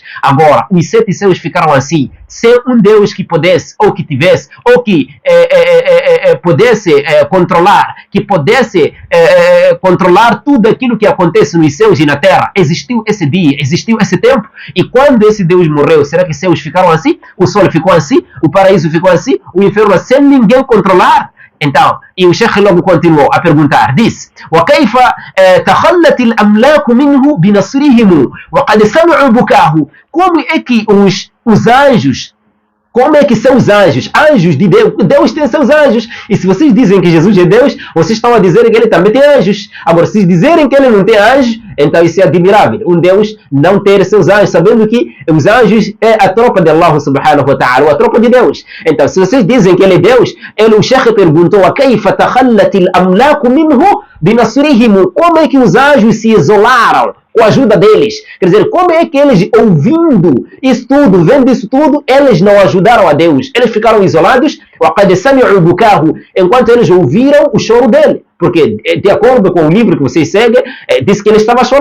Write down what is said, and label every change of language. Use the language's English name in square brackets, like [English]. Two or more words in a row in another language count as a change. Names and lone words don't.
[Portuguese] Agora, os 7 céus ficaram assim, sem um Deus que pudesse, ou que tivesse, ou que pudesse controlar, que pudesse controlar tudo aquilo que acontece nos céus e na terra. Existiu esse dia, existiu esse tempo. E quando esse Deus morreu, será que os céus ficaram assim? O sol ficou assim? O paraíso ficou assim? O inferno sem ninguém controlar? Então, e o Sheikh logo continuou a perguntar, diz: [Arabic] وكيف تخلت الأملاك منه بنصرهم وقد سمعوا بكاه? [Portuguese] Como é que os anjos, como é que são os anjos? Anjos de Deus. Deus tem seus anjos. E se vocês dizem que Jesus é Deus, vocês estão a dizer que ele também tem anjos. Agora, se dizerem que ele não tem anjos, então isso é admirável. Um Deus não ter seus anjos, sabendo que os anjos é a tropa de Allah [Arabic] سبحانه وتعالى, [Portuguese] ou a tropa de Deus. Então, se vocês dizem que ele é Deus, o Sheikh perguntou: [Arabic] كيف تخلت الأملاك منه بنصرهم? [Portuguese] Como é que os anjos se isolaram com a ajuda deles? Quer dizer, como é que eles, ouvindo isso tudo, vendo isso tudo, eles não ajudaram a Deus? Eles ficaram isolados, enquanto eles ouviram o choro dele. Porque, de acordo com o livro que vocês seguem, diz que ele estava a chorar.